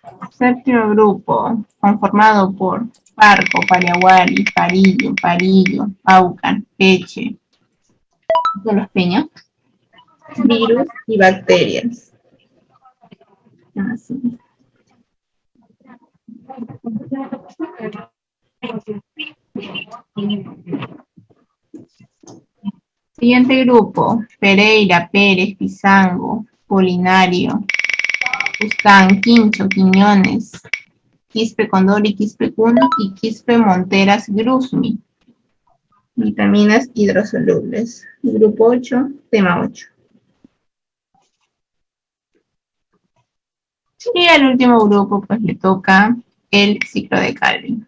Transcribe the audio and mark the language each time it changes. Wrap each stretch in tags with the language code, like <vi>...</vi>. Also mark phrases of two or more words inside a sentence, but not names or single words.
<es>Séptimo grupo, conformado por Parco, Paraguari, Parillo, Parillo, Aucan, Peche, de los Peña, virus y bacterias. Así. Siguiente grupo, Pereira, Pérez, Pizango, Polinario, Cuscán, Quincho, Quiñones, Quispe Condori, Quispe Cuni y Quispe Monteras Grusmi. Vitaminas hidrosolubles. Grupo 8, tema 8. Y al último grupo, pues le toca el ciclo de Calvin.</es>